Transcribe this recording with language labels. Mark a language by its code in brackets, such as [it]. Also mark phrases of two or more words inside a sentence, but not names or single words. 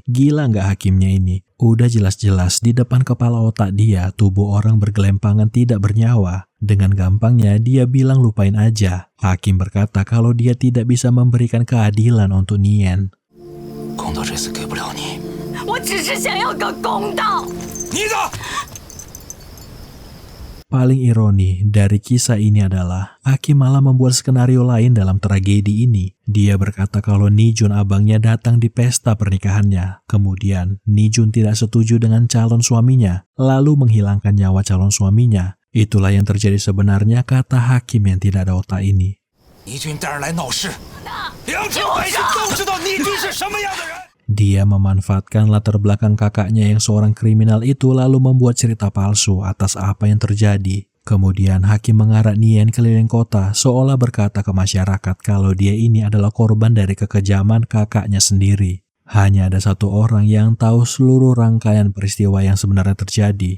[id] Gila nggak hakimnya ini? Udah jelas-jelas di depan kepala otak dia, tubuh orang bergelempangan tidak bernyawa. Dengan gampangnya dia bilang lupain aja. Hakim berkata kalau dia tidak bisa memberikan keadilan untuk Nien. [zh] 只是想要个公道。你的 [id] Paling ironi dari kisah ini adalah Hakim malah membuat skenario lain dalam tragedi ini. Dia berkata kalau Nijun abangnya datang di pesta pernikahannya. Kemudian Nijun tidak setuju dengan calon suaminya, lalu menghilangkan nyawa calon suaminya. Itulah yang terjadi sebenarnya, kata Hakim yang tidak ada otak ini. [zh] 倪军带人来闹事，梁城百姓都知道倪军是什么样的人。 [id] Dia memanfaatkan latar belakang kakaknya yang seorang kriminal itu lalu membuat cerita palsu atas apa yang terjadi. Kemudian Hakim mengarak Nien keliling kota seolah berkata ke masyarakat kalau dia ini adalah korban dari kekejaman kakaknya sendiri. Hanya ada satu orang yang tahu seluruh rangkaian peristiwa yang sebenarnya terjadi.